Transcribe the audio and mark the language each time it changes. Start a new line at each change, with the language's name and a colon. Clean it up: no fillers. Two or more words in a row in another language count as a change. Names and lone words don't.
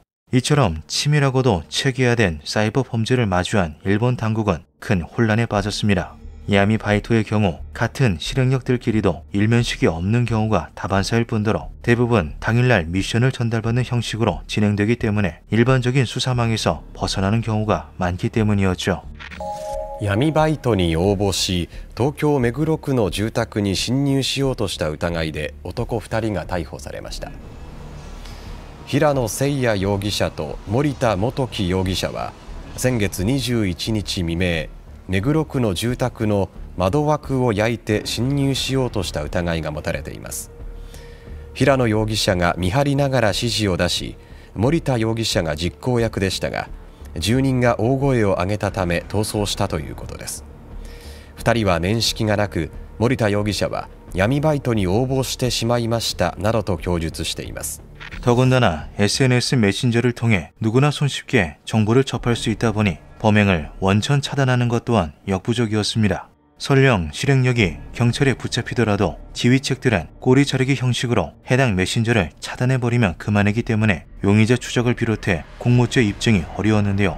Korean: 이처럼 치밀하고도 체계화된 사이버 범죄를 마주한 일본 당국은 큰 혼란에 빠졌습니다. 야미바이토의 경우 같은 실행역들끼리도 일면식이 없는 경우가 다반사일 뿐더러 대부분 당일날 미션을 전달받는 형식으로 진행되기 때문에 일반적인 수사망에서 벗어나는 경우가 많기 때문이었죠.
Japanese: 闇バイトに応募し、東京目黒区の住宅に侵入しようとした疑いで男2人が逮捕されました。平野誠也容疑者と森田元樹容疑者は先月21日未明、目黒区の住宅の窓枠を焼いて侵入しようとした疑いが持たれています。平野容疑者が見張りながら指示を出し、森田容疑者が実行役でしたが、住人が大声を上げたため逃走したということです。2人は面識がなく、森田容疑者は闇バイトに応募してしまいましたなどと供述しています。
Korean: 더군다나 SNS 메신저를 통해 누구나 손쉽게 정보를 접할 수 있다 보니 범행을 원천 차단하는 것 또한 역부족이었습니다. 설령 실행력이 경찰에 붙잡히더라도 지휘책들은 꼬리 자르기 형식으로 해당 메신저를 차단해버리면 그만이기 때문에 용의자 추적을 비롯해 공모죄 입증이 어려웠는데요.